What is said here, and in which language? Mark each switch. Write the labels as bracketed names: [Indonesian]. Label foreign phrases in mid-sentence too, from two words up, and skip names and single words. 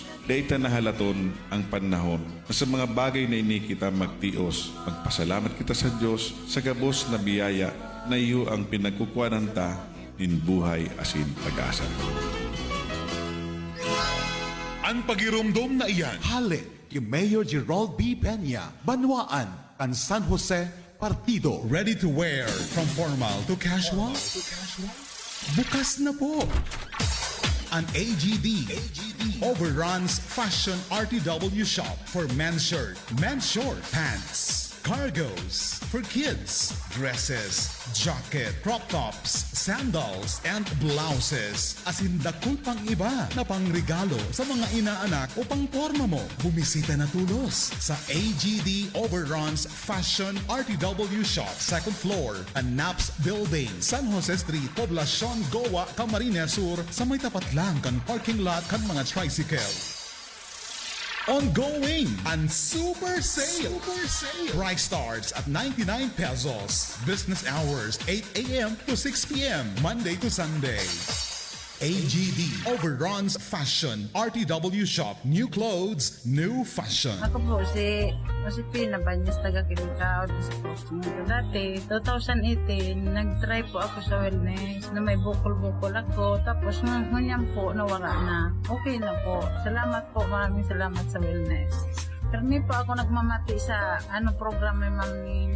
[Bikol] Dahil nahalaton ang panahon na sa mga bagay na ini kita magtios, magpasalamat kita sa Diyos sa gabos na biyaya na iyo ang pinagkukuhanan ta nin buhay asin pag-asa. Ang pagirumdom na iyan, halik kay Mayor Gerald B. Peña, Banwaan, and San Jose, Partido. [English] Ready to wear from formal to casual? [Bikol] Bukas na po. [English] An AGD overruns fashion RTW shop for men's shirt, men's short, pants, cargos, for kids, dresses, jacket, crop tops, sandals, and blouses. [Bikol] As in dakul pang iba na pangregalo sa mga inaanak o pangporma mo. Bumisita na tulos sa AGD Overruns Fashion RTW Shop, 2nd floor, Naps Building, San Jose Street, Poblacion, Goa, Camarines Sur, sa may tapat lang kan parking lot kan mga tricycle. [English] Ongoing and super sale. Price starts at 99 pesos. Business hours 8 a.m. to 6 p.m. Monday to Sunday. AGD Overruns Fashion RTW Shop. New clothes, new fashion. [Filipino] Ako po si Pina Banyas, taga Kilikao. Dati, 2018, nag-try po ako sa wellness na may bukol-bukol ako. Tapos ngayon po, nawala na. Okay na po. Salamat po. Maraming salamat sa wellness. Karami po ako nagmamati sa program ni Ma'am Nins.